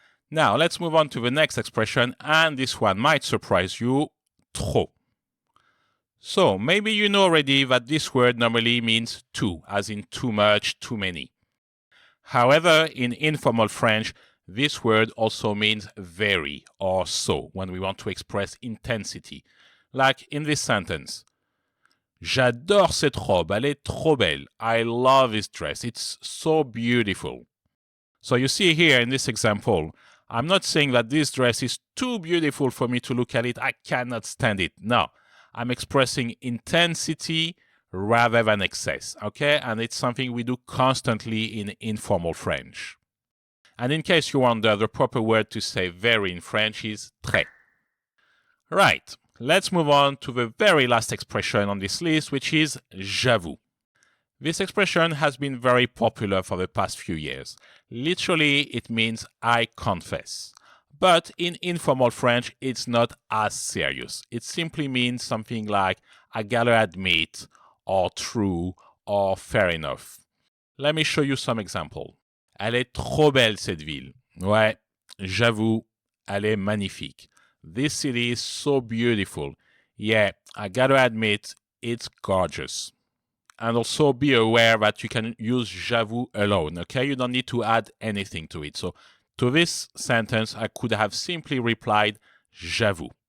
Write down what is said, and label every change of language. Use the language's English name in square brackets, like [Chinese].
[English] Now, let's move on to the next expression, and this one might surprise you, trop. So, maybe you know already that this word normally means too, as in too much, too many. However, in informal French, this word also means very or so when we want to express intensity. Like in this sentence, [French] j'adore cette robe, elle est trop belle. [English] I love this dress, it's so beautiful. So you see here in this example, I'm not saying that this dress is too beautiful for me to look at it, I cannot stand it. No, I'm expressing intensity rather than excess, okay? And it's something we do constantly in informal French. And in case you wonder, the proper word to say very in French is très. Right, let's move on to the very last expression on this list, which is j'avoue. This expression has been very popular for the past few years. Literally, it means I confess. But in informal French, it's not as serious. It simply means something like I gotta admit, or true, or fair enough. Let me show you some examples. [French] Elle est trop belle cette ville. Ouais, j'avoue, elle est magnifique. [English] This city is so beautiful. Yeah, I gotta admit, it's gorgeous. And also be aware that you can use j'avoue alone, okay? You don't need to add anything to it. So to this sentence, I could have simply replied j'avoue.